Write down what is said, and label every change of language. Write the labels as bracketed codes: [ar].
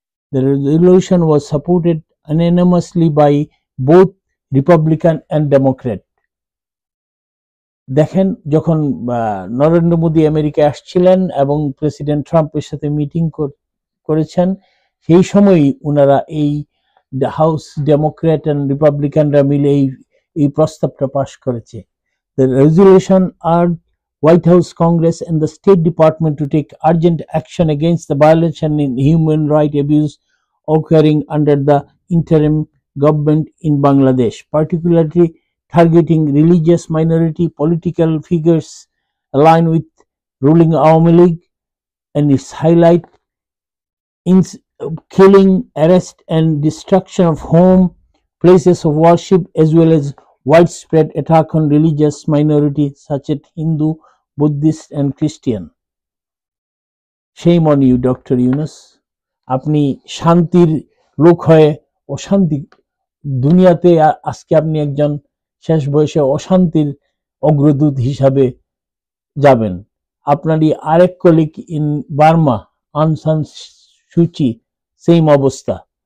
[en] The resolution was supported unanimously by both Republican and Democrat. [bn] দেখেন, যখন নরেন্দ্র মোদী আমেরিকায় আসছিলেন এবং প্রেসিডেন্ট ট্রাম্পের সাথে মিটিং করেছেন, সেই সময়ই ওনারা এই হাউস ডেমোক্র্যাট এন্ড রিপাবলিকানরা মিলে এই প্রস্তাবটা পাশ করেছে। [en] The resolution urged White House, Congress, and the State Department to take urgent action against the violation and human rights abuse occurring under the interim government in Bangladesh, particularly targeting religious minority political figures aligned with ruling Awami League, and its highlight in killing, arrest, and destruction of home, places of worship, as well as widespread attack on religious minorities such as Hindu, Buddhist, and Christian. Shame on you, Dr. Yunus. [bn] আপনি শান্তির লোক হয়ে অশান্তি দুনিয়াতে আজকে আপনি একজন শেষ বয়সে অশান্তির অগ্রদূত হিসাবে যাবেন। আপনারই আরেক কলিগ ইন বার্মা, আং সান সুচি, সেম অবস্থা।